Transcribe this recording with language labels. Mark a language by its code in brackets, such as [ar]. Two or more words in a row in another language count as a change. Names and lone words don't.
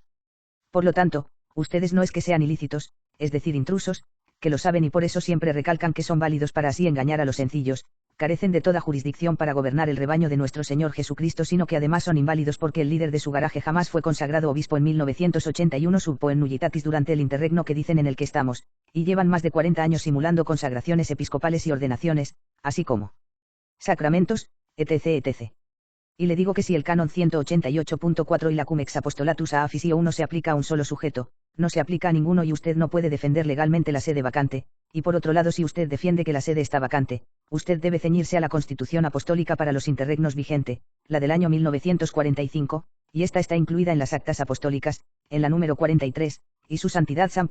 [es] Por lo tanto, ustedes no es que sean ilícitos, es decir intrusos, que lo saben y por eso siempre recalcan que son válidos para así engañar a los sencillos, carecen de toda jurisdicción para gobernar el rebaño de nuestro Señor Jesucristo, sino que además son inválidos porque el líder de su garaje jamás fue consagrado obispo en 1981 [la] sub poen nullitatis [es] durante el interregno que dicen en el que estamos, y llevan más de 40 años simulando consagraciones episcopales y ordenaciones, así como sacramentos, etc. Y le digo que si el canon 188.4 y la cum ex apostolatus a officio 1 se aplica a un solo sujeto, no se aplica a ninguno y usted no puede defender legalmente la sede vacante, y por otro lado si usted defiende que la sede está vacante, usted debe ceñirse a la Constitución Apostólica para los interregnos vigente, la del año 1945, y esta está incluida en las actas apostólicas, en la número 43, y su Santidad San